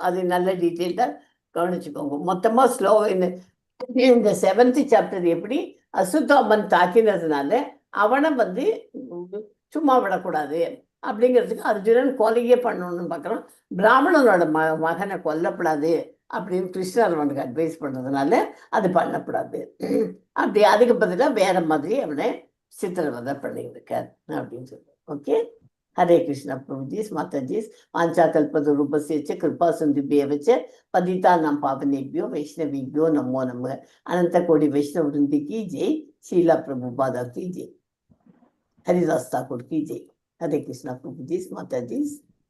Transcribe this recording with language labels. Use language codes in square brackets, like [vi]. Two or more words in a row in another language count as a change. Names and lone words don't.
[ta] அது நல்ல டீட்டெயில்டாக கவனிச்சுக்கோங்க. மொத்தமாக இந்த 7th சாப்டர் எப்படி அஸ்வத்தாமன் தாக்கினதுனால அவனை சும்மா விடக்கூடாது அப்படிங்கிறதுக்கு அர்ஜுனன் கொலையே பண்ணணும்னு பார்க்குறான். பிராமணனோட மகனை கொல்லப்படாது அப்படின்னு கிருஷ்ணர் அவனுக்கு அட்வைஸ் பண்ணதுனால அது பண்ணக்கூடாது. அப்படி அதுக்கு பதிலாக வேற மாதிரி அவனை சித்திரவதை பண்ணியிருக்கார் அப்படின்னு சொல்லுவார். ஓகே. [sa] हरे कृष्णा प्रभुजी माताजी वांछा कल्पतरुभ्यश्च च कृपा सिन्धुभ्येव च पतितानां पावनेभ्यो वैष्णवेभ्यो नमो नमः। [hi] अनंत कोटि वैष्णव वृंद की जय। शीला प्रभुपाद की जय। हरिदास ठाकुर की जय। हरे कृष्णा प्रभुजी माताजी।